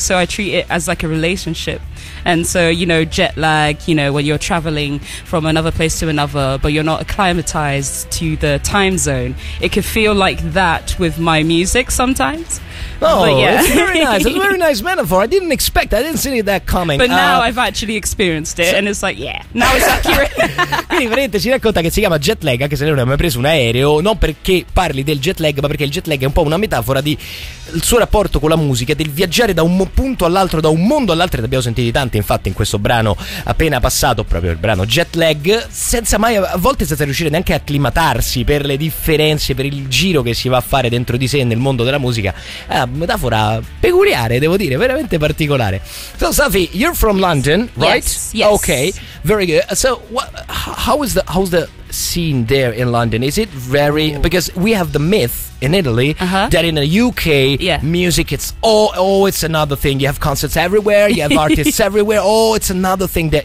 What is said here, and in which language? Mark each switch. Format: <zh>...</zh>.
<en>So I treat it as like a relationship. And so, you know, jet lag, you know, when you're traveling from another place to another, but you're not acclimatized to the time zone. It can feel like that with my music sometimes. Oh, yeah. It's very nice. It's a very nice metaphor. I didn't expect that. I didn't see that coming. But now I've actually experienced it, so, and it's like, yeah, now it's accurate.</en> <it>Quindi veramente ci racconta che si chiama jet lag, anche se lei non ha mai preso un aereo, non perché parli del jet lag, ma perché il jet lag è un po' una metafora di il suo rapporto con la musica, del viaggiare da un punto all'altro, da un mondo all'altro. Ed abbiamo sentito tanti, infatti, in questo brano appena passato, proprio il brano jet lag, senza mai, a volte senza riuscire neanche a acclimatarsi per le differenze, per il giro che si va a fare dentro di sé nel mondo della musica. Metafora peculiare, devo dire, veramente particolare.</it> <en>So, Safi, you're from London, right? Yes. Okay, very good. So, how's the scene there in London? Is it very... Ooh. Because we have the myth in Italy that in the UK, music, it's it's another thing. You have concerts everywhere, you have artists everywhere. Oh, it's another thing there.</en>